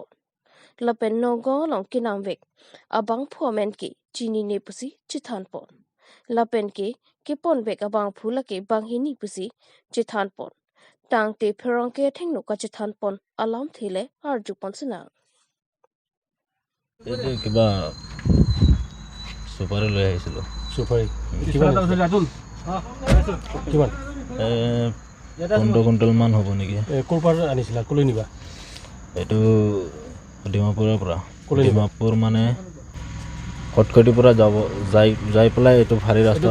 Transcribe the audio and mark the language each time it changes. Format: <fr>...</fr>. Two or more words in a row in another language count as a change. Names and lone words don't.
<mjw>Lapen nonggo long ki namvek abang phomen ki chini ne pusi chithan pon. Lapen ki pon beka bang phulake bang hini pusi chithan pon. Tang te perong ke thing no kacithan pon alam thile arju pon sina</mjw> <as>এটো কিবা সুপাৰি লৈ আহিছিলো সুপাৰি কিমান কিমান 15 কুইণ্টেল মান হ'ব নেকি ক'ৰ পৰা আনিছিলা কলৈ নিবা এইটো ডিমাপুৰৰ পৰা ডিমাপুৰ মানে কটকটিৰ পৰা যাই পেলাই এইটো ভাৰী ৰাস্তা</as>